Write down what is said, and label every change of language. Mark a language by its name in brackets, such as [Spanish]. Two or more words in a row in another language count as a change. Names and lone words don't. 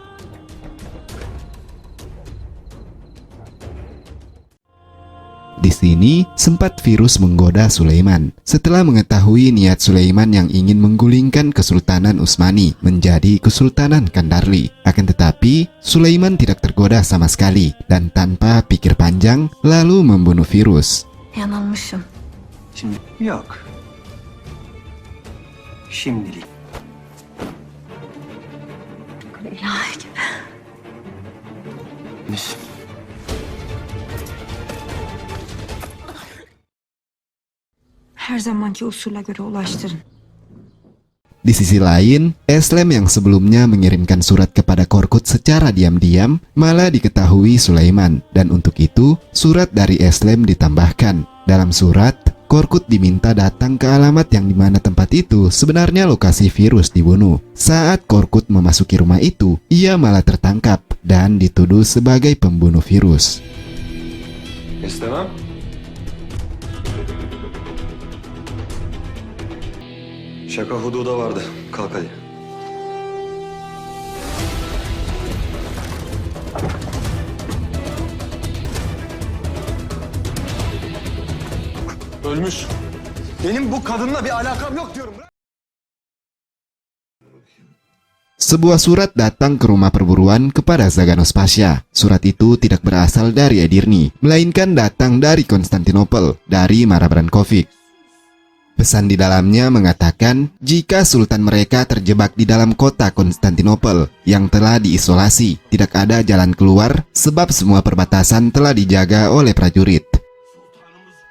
[Indonesian] Di sini, sempat virus menggoda Sulaiman. Setelah mengetahui niat Sulaiman yang ingin menggulingkan Kesultanan Utsmani menjadi Kesultanan Kandarli. Akan tetapi, Sulaiman tidak tergoda sama sekali dan tanpa pikir panjang, lalu membunuh virus. [Turkish] Yanılmışım. Şimdi yok. Şimdilik. İlahi gibi. Her zamanki usule göre ulaştırın. [Indonesian] Di sisi lain, Eslem yang sebelumnya mengirimkan surat kepada Korkut secara diam-diam malah diketahui Sulaiman, dan untuk itu surat dari Eslem ditambahkan. Dalam surat, Korkut diminta datang ke alamat yang dimana tempat itu sebenarnya lokasi virus dibunuh. Saat Korkut memasuki rumah itu, ia malah tertangkap dan dituduh sebagai pembunuh virus. [Turkish] İstemem. Şaka hududa vardı. Kalk hadi. Ölmüş. Benim bu kadınla bir alakam yok diyorum. [Indonesian] Sebuah surat datang ke rumah perburuan kepada Zaganos Pasha. Surat itu tidak berasal dari Edirne, melainkan datang dari Konstantinopel, dari Mara Brankovic. Pesan di dalamnya mengatakan jika sultan mereka terjebak di dalam kota Konstantinopel yang telah diisolasi, tidak ada jalan keluar sebab semua perbatasan telah dijaga oleh prajurit.